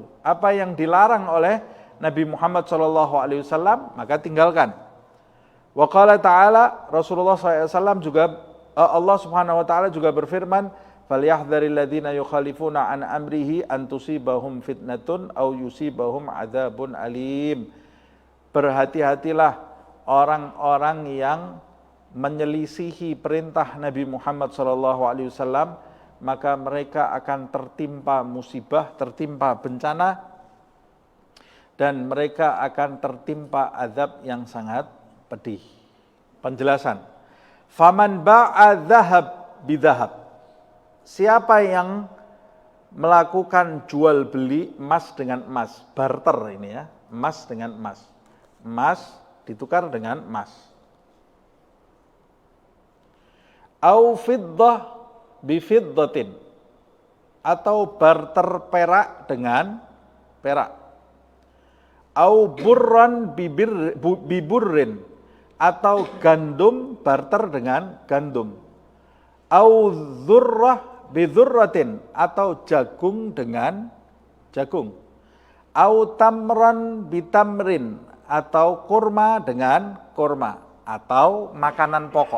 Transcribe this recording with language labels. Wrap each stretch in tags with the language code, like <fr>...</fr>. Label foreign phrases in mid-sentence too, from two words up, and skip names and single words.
<id>Apa yang dilarang oleh Nabi Muhammad SAW, maka tinggalkan.</id> <ar>وقال تعالى,</ar> <id>Rasulullah SAW juga, Allah</id> <ar>سبحانه وتعالى</ar> <id>juga berfirman,</id> <ar>فليحذر الذين يخالفون عن أمره أن تصيبهم فتنة أو يصيبهم عذاب أليم.</ar> <id>Berhati-hatilah orang-orang yang menyelisihi perintah Nabi Muhammad SAW, maka mereka akan tertimpa musibah, tertimpa bencana, dan mereka akan tertimpa azab yang sangat pedih. Penjelasan.</id> <ar>فمن باع ذهبا بذهب.</ar> <id>Siapa yang melakukan jual beli emas dengan emas, barter ini ya, emas dengan emas. Emas ditukar dengan emas.</id> <ar>أو فضة بفضة.</ar> <id>Atau barter perak dengan perak.</id> <ar>أو برا ببر.</ar> <id>Atau gandum barter dengan gandum.</id> <ar>أو ذرة بذرة,</ar> <id>atau jagung dengan jagung.</id> <ar>أو تمرا بتمر,</ar> <id>atau kurma dengan kurma, atau makanan pokok.</id>